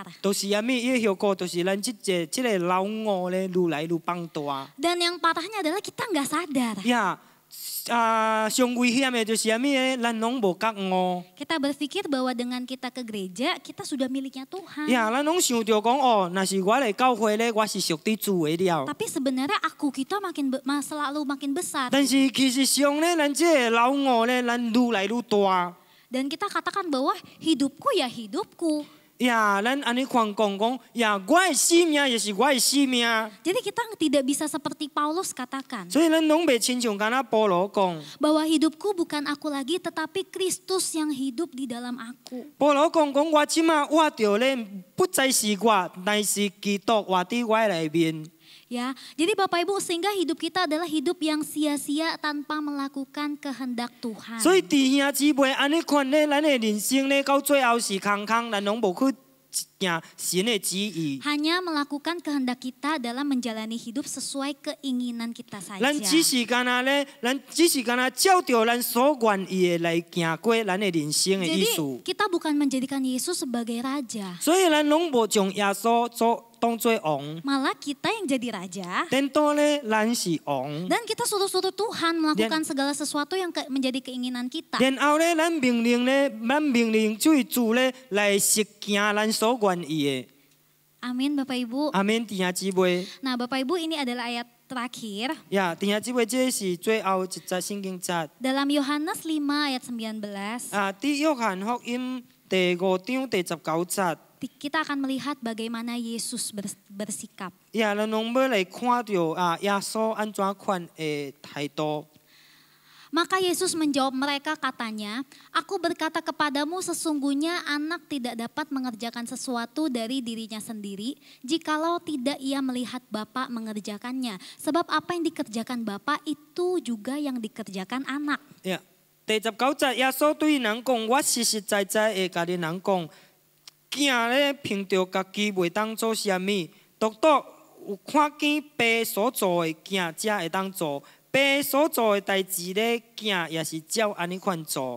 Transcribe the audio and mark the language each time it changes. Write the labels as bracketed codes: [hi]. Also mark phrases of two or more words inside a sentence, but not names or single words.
[nan] 都是啥物？伊的效果，就是咱这个老我咧，愈来愈放大。 [id] Dan yang parahnya adalah kita nggak sadar. [nan] 呀，上危险的就是啥物咧？咱拢无觉悟。 [id] Kita berpikir bahwa dengan kita ke gereja, kita sudah miliknya Tuhan. [nan] 呀，咱拢想着讲哦，若是我来教会咧，我是属于主的了。 [id] Tapi sebenarnya aku kita selalu makin besar. [nan] 但是其实上咧，咱这个老我咧，咱愈来愈大。 [id] Dan kita katakan bahwa hidupku ya hidupku. [nan] 呀，咱安尼讲讲，呀，我的生命也是我的生命。 [id] Jadi kita tidak bisa seperti Paulus katakan [nan] 所以咱拢袂亲像敢若保罗讲， [id] bahwa hidupku bukan aku lagi tetapi Kristus yang hidup di dalam aku. [nan] 保罗讲我即马活着咧，不再是我，乃是基督活伫我内面。 [id] Ya, jadi Bapak Ibu sehingga hidup kita adalah hidup yang sia-sia tanpa melakukan kehendak Tuhan. [nan] 所以弟兄姊妹，安尼看咧，咱的人生咧，到最后是空，咱拢无去行神的旨意。 [id] Hanya melakukan kehendak kita dalam menjalani hidup sesuai keinginan kita [nan] 咱 [id] saja. [nan] 只是敢若咧，咱只是敢若照着咱所愿意的来行过咱的人生的意 [id] Jadi [nan] 思。 [id] kita bukan menjadikan Yesus sebagai raja, [nan] 所以咱拢无将耶稣当做王， [id] malah kita yang jadi raja. [nan] 等到咧咱是王。 [id] Dan kita suruh-suruh Tuhan melakukan segala sesuatu yang menjadi keinginan kita. [nan] 然後咧，咱命令就是主咧來實行咱所願意的。 [id] Amin Bapak Ibu. [nan] 阿免弟兄姊妹， [id] Nah Bapak Ibu ini adalah ayat terakhir [nan] 呀，弟兄姊妹，這是最後一節聖經節。 [id] dalam Yohanes 5 ayat 19. [nan] 佇約翰福音第5章第19節， [id] Kita akan melihat bagaimana Yesus bersikap. [nan] 呀，咱攏要來看到耶穌安怎款的態度。 [id] Maka Yesus menjawab mereka katanya, "Aku berkata kepadamu sesungguhnya anak tidak dapat mengerjakan sesuatu dari dirinya sendiri jikalau tidak ia melihat Bapa mengerjakannya. Sebab apa yang dikerjakan Bapa itu juga yang dikerjakan anak." [nan] 呀，第19節，耶穌對人講：我實實在在會甲你人講，囝咧憑着家己袂當做啥物，獨有看見爸所做的囝才會當做。爸所做的代志咧，囝也是照安尼款做。